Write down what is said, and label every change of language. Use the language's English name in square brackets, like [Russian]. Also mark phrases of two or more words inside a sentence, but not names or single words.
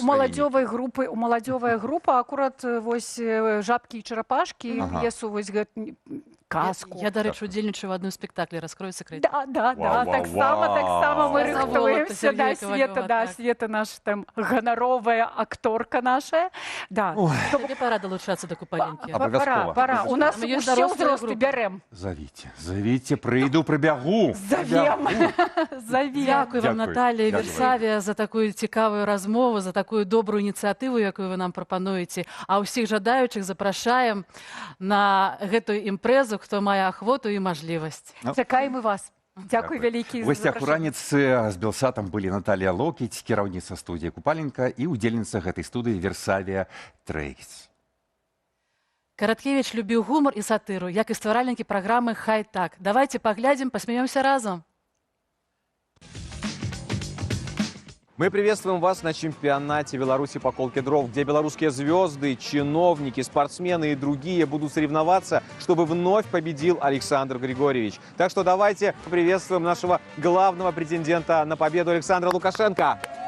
[Belarusian] у маладзёвая група акурат вось жабкі і чарапашкі лесу вось казку. Я, дарэчы, удзельнічаю в адным спектаклі, раскрою секрет. Да, таксама мы рыхтуемся. Света наша там ганаровая акторка наша. [Ukrainian] Тебе пора долучацца до Купалінкі. [Belarusian] Пора. У нас усе ўзросты бярэм. Завіце, прыйду, прыбягу. Завем. [Ukrainian] Дякую вам, [Belarusian] Наталья Версавія, за такую цікавую размову, за такую добрую ініцыятыву, якую вы нам прапануеце. А ўсіх жадаючых запрашаем на гэтую імпрэзу, хто мае ахвоту і мажлівасць. Чакаем і вас. Дзякуй вялікі. У гасцях у раніцы з Белсатам былі Наталья Локіць, кіраўніца студіі Купаленка, і удзельніца гэтай студыі Версавія Трэйс. Караткевіч любіў гумар і сатыру, як і стваральнікі праграмы «Хай так». Давайте паглядзім, посмеемся разом. [Russian] Мы приветствуем вас на чемпионате Беларуси по колке дров, где белорусские звезды, чиновники, спортсмены и другие будут соревноваться, чтобы вновь победил Александр Григорьевич. Так что давайте приветствуем нашего главного претендента на победу Александра Лукашенко.